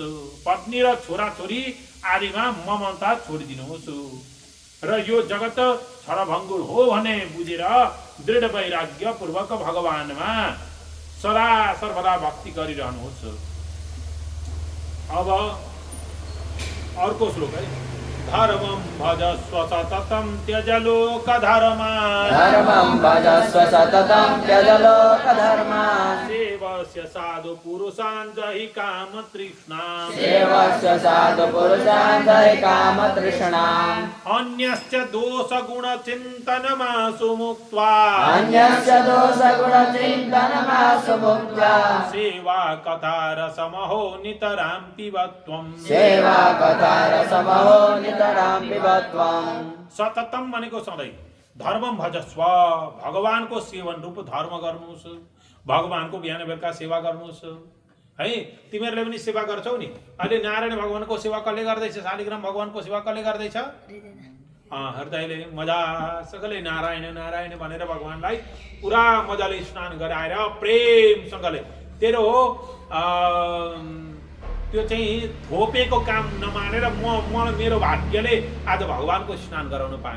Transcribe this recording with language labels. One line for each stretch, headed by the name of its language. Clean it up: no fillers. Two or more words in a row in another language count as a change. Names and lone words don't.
Nepali: पत्नी र छोराछोरी आदिमा ममता छोडिदिनुहोस् र यो जगत क्षणभङ्गुर हो भने बुझेर दृढ वैराग्य पूर्वक भगवानमा सदा सर्वदा भक्ति गरिरहनुहोस्। अब अर्को श्लोक है।
Sanskrit: धर्मं भजस्व सततं त्यज लोकधर्मान्, धर्मं भजस्व सततं त्यज लोकधर्मान्, सेवस्य साधु पुरुषान् जहि कामतृष्णाम्, सेवस्य साधु पुरुषान् जहि कामतृष्णाम्, अन्यस्य दोषगुणचिन्तनमासु मुक्त्वा, अन्यस्य दोषगुणचिन्तनमासु मुक्त्वा, सेवा कथारसमहो नितरां पिबत्वम्, सेवा कथारसमहो नितरां पिबत्वम्।
Nepali: सततम भनेको सधैँ, धर्मम भजस्व भगवानको सेवन रूप धर्म गर्नुहोस्, भगवानको बिहान बेलुका सेवा गर्नुहोस् है। तिमीहरूले पनि सेवा गर्छौ नि। अहिले नारायण भगवानको सेवा कसले गर्दैछ? शालिग्राम भगवानको सेवा कसले गर्दैछ? हृदयले मजासँगले नारायण नारायण भनेर भगवानलाई पुरा मजाले स्नान गराएर प्रेमसँगले तेरो त्यो चाहिँ थोपेको काम नमानेर म मेरो भाग्यले आज भगवानको स्नान गराउन पाएँ।